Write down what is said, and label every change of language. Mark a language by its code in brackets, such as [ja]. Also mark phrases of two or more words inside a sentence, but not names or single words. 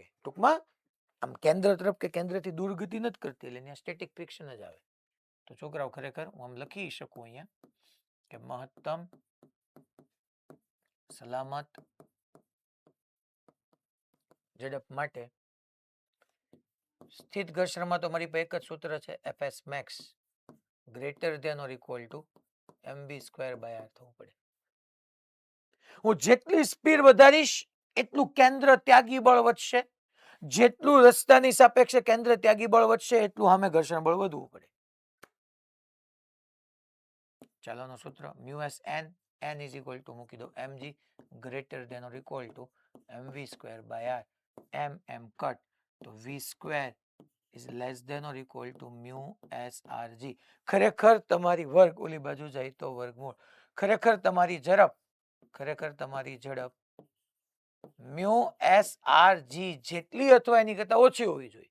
[gu] ટૂંકમાં આમ કેન્દ્ર તરફ કે કેન્દ્રથી દૂર ગતિ નથી કરતી, એટલે અહીંયા [en] static friction [gu] જ આવે. તો છોકરાઓ ખરેખર હું આમ લખી શકું અહીંયા કે મહત્તમ સલામત ઝડપ માટે સ્થિત ઘર્ષણમાં તો મારી પાસે એક જ સૂત્ર છે, [en] Fs max greater than or equal to mv²/r [gu] થવું પડે. હું જેટલી સ્પીડ વધારીશ એટલું કેન્દ્ર ત્યાગી બળ વધશે. જેટલું રસ્તાની સાપેક્ષે કેન્દ્ર ત્યાગી બળ વધશે એટલું સામે ઘર્ષણ બળ વધવું પડે. ચાલોનો સૂત્ર μsn, [en] n is equal to [gu] મૂકી દો [en] mg greater than or equal to mv²/r. m કટ તો v² is less than or equal to mu s r g. [gu] ખરેખર તમારી વર્ગ ઓલી બાજુ જાય તો વર્ગમૂળ. ખરેખર તમારી ઝડપ [en] mu s r g [gu] જેટલી અથવા એની કરતા ઓછી હોવી જોઈએ.